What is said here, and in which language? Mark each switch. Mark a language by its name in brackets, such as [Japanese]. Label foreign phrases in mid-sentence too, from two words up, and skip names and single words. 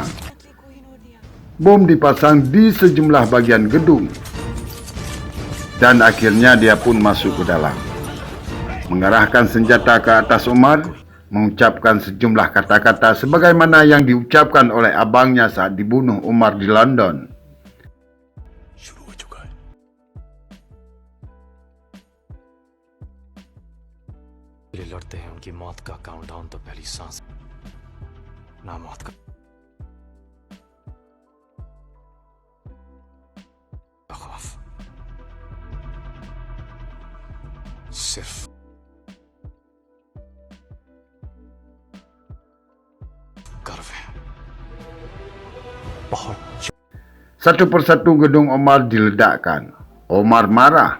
[Indonesian] Bom dipasang di sejumlah bagian gedung. Dan akhirnya dia pun masuk ke dalam. Mengarahkan senjata ke atas Omar, mengucapkan sejumlah kata-kata sebagaimana yang diucapkan oleh abangnya saat dibunuh Omar di London. [Hindi] लड़ते हैं उनकी मौत का काउंटडाउन तो पहली सांस ना मौत का खौफ सिर्फ गर्व है बहुत [Indonesian] Satu persatu gedung Omar diledakkan. Omar marah.